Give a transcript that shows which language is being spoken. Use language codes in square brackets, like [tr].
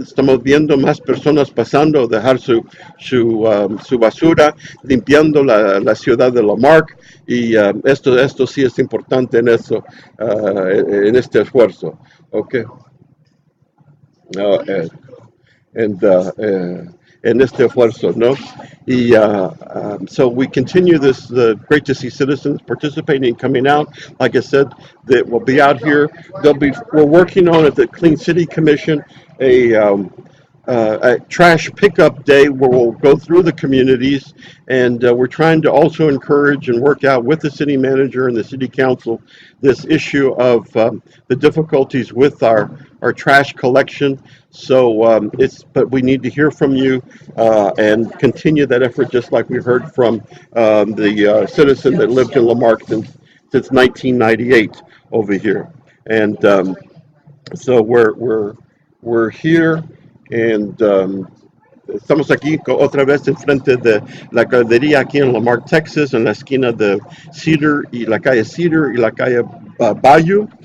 [es] Estamos viendo más personas pasando, dejar su basura, limpiando la ciudad de Lamarck. Y esto sí es importante en eso, en este esfuerzo. Okay. Uh, and en este esfuerzo, ¿no? [en] Y so we continue this. Great to see citizens participating and coming out. Like I said, that will be out here. We're working on at the Clean City Commission a trash pickup day where we'll go through the communities, and we're trying to also encourage and work out with the city manager and the city council this issue of the difficulties with our trash collection. So but we need to hear from you and continue that effort, just like we heard from the citizen that lived in Lamarck since 1998 over here. And so we're here, and [es] estamos aquí otra vez enfrente de la caldería aquí en Lamarck, Texas, en la esquina de Cedar y la calle Cedar y la calle Bayou.